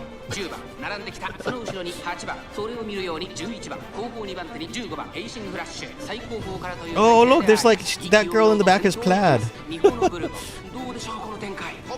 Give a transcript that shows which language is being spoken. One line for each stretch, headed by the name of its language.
Japanese: 10番並んできたその後ろに8番それを見るように11番後方2番手に15番エイシングフラッシュ最後方からという
English: Oh, look, there's like that girl in the back is plaid.
Japanese: 日本のブルボンどうでしょうこの展開